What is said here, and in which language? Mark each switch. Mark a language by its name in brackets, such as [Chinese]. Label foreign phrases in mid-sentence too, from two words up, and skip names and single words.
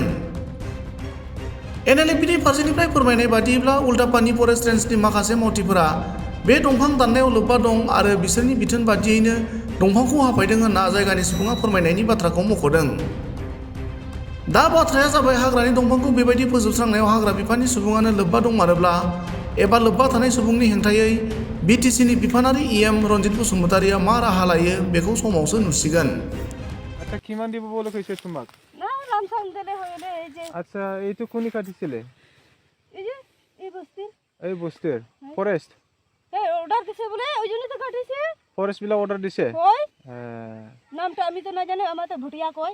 [Bodo] एनएलएफबिनि फारसेनिफ्राय फोरमायनाय बादियैब्ला उल्टापानी फरेस्ट रेन्जनि माखासे मावथिफोरा बे दंफां दाननायाव लोब्बा दं आरो बिसोरनि बिथोन बादियैनो दंफांखौ हाफायदों होनना जायगानि सुबुङा फोरमायनायनि बाथ्राखौ मख'दों। दा बाथ्राया जाबाय हाग्रानि दंफांखौ बेबायदि फोजोबस्रांनायाव हाग्रा बिफाननि सुबुङानो लोब्बा दंमारोब्ला एबा लोब्बा थानाय सुबुंनि हेंथायै बिटिसिनि बिफानारि इएम रन्जित बसुमतारीया मा राहा लायो बेखौ समावसो नुसिगोन। [Assamese] আচ্ছা কিমান দিব বলে কইছে তোমাক? না রামসাম দিলে হইলে এই যে আচ্ছা এইটো কোনি কাটিছিলে? এই যে এই বস্তির এই বস্তির ফরেস্ট এই অর্ডার দিছে বলে ওই জন্য তো কাটিছে। ফরেস্ট বিলা অর্ডার দিছে? কই হ্যাঁ নামটা আমি তো না জানি, আমার তো ভুটিয়া কই।